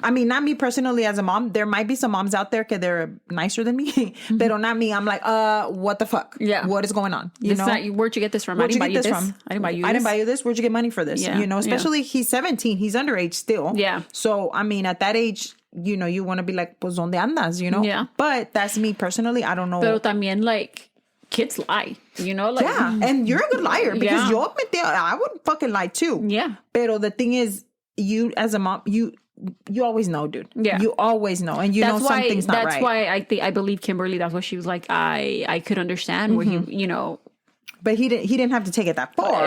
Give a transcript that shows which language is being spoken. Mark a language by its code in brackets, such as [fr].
[en] I mean, not me personally as a mom. There might be some moms out there that they're nicer than me, but not me. I'm like, what the fuck? Yeah. What is going on? Where'd you get this from? I didn't buy you this. I didn't buy you this. Where'd you get money for this? Yeah. Especially he's 17. He's underage still. Yeah. So, I mean, at that age, you want to be like, [es] pues, ¿dónde andas? [en] Yeah. But that's me personally. I don't know. [es] Pero también, [en] like, kids lie, like. Yeah. And you're a good liar because I would fucking lie too. Yeah. [es] Pero [en] the thing is, you as a mom, you always know, dude. Yeah. You always know. And something's not right. That's why I believe Kimberly, that's why she was like, I could understand where he, But he didn't have to take it that far.